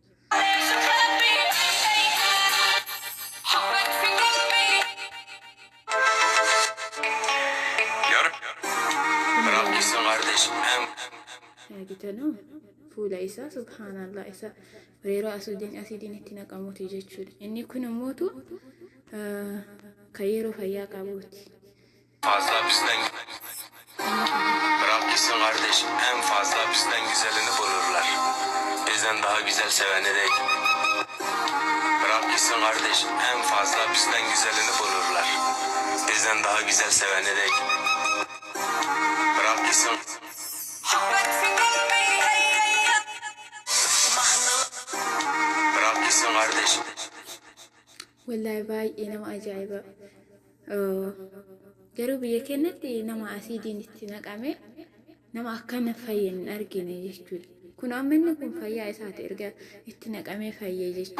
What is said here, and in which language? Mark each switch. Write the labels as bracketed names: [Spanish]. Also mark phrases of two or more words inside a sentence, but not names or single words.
[Oromo] Gitano fuula isaa subhaanallah isa reeroo asiin itti naqamuuti jechuudha. inni kun immoo kan yeroo fayyaa qabuuti. [Turkish] Fazla bizden bırak gitsin kardeş, en fazla bizden güzelini bulurlar. Bizden daha güzel seveni değil. Bırak gitsin kardeş, en fazla bizden güzelini bulurlar. Bizden daha güzel seveni değil. Bırak gitsin. Bırak gitsin kardeş. [Oromo] wallahi baay'ee nama ajaa'iba. garuu biyya keenyatti nama asiidiin itti naqame nama akkana fayyan argine jechuudha. kun amma inni kun fayyaa isaati erga itti naqamee fayyee jechuudha.